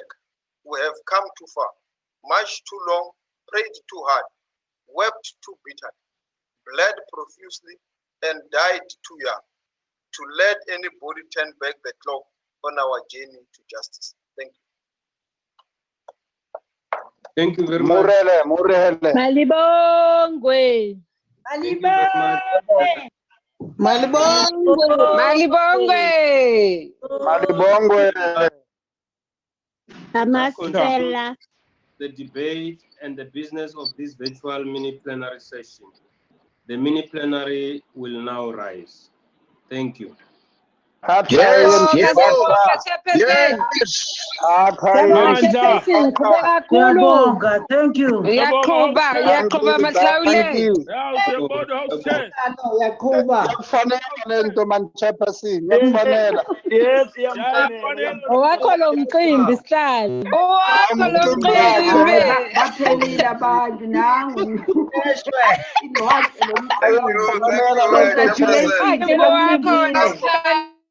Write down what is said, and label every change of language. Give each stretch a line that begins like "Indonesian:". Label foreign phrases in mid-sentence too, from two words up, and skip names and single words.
English: We have come too far, marched too long, prayed too hard, wept too bitter, bled profusely, and died too young to let anybody turn back the clock on our journey to justice. Thank you. Thank you very much.
Zulu: Malibongwe. Malibongwe. Malibongwe. Amasela.
English: The debate and the business of this virtual mini plenary session. The mini plenary will now rise. Thank you. Yes, yes. Thank you.
Zulu: Yakuba Masaule. Owakho lo mcimbi sihlalo. Owakho lo mcimbi. Bathelile abantu nangu.
English: Thank you.